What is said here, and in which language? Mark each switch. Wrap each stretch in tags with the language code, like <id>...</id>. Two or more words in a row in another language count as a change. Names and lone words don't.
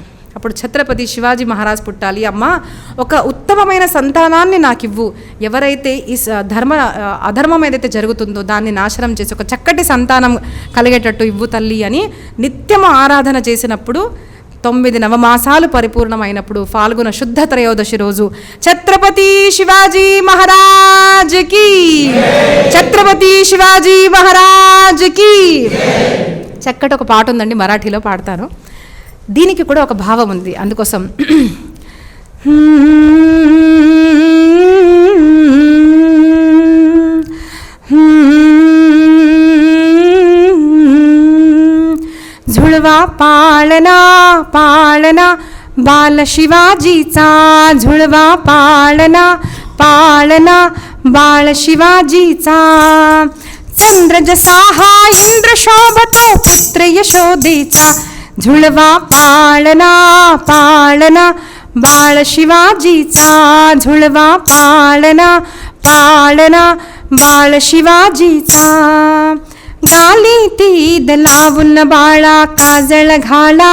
<te>అప్పుడు ఛత్రపతి శివాజీ మహారాజ్ పుట్టాలి. అమ్మ ఒక ఉత్తమమైన సంతానాన్ని నాకు ఇవ్వు, ఎవరైతే ఈ అధర్మం ఏదైతే జరుగుతుందో దాన్ని నాశనం చేసి ఒక చక్కటి సంతానం కలిగేటట్టు ఇవ్వు తల్లి అని నిత్యం ఆరాధన చేసినప్పుడు 9 నవమాసాలు పరిపూర్ణమైనప్పుడు ఫాల్గుణ శుద్ధ త్రయోదశి రోజు ఛత్రపతి శివాజీ మహారాజ్కి, ఛత్రపతి శివాజీ మహారాజ్కి చక్కటి ఒక పాట ఉందండి, మరాఠీలో పాడతాను. దీనికి కూడా ఒక భావం ఉంది, అందుకోసం</te> <mr>झुळवा पाळना पाळना बाल शिवाजीचा, झुळवा पाळना पाळना बाळ शिवाजीचा, चंद्र जसा हा इंद्र शोभतो पुत्र यशोदेचा, झुळवा पाळना पाळना बाळ शिवाजीचा, झुळवा पाळना पाळना बाळ शिवाजीचा, गाली तीद लावून बाळा काजळ घाला</mr>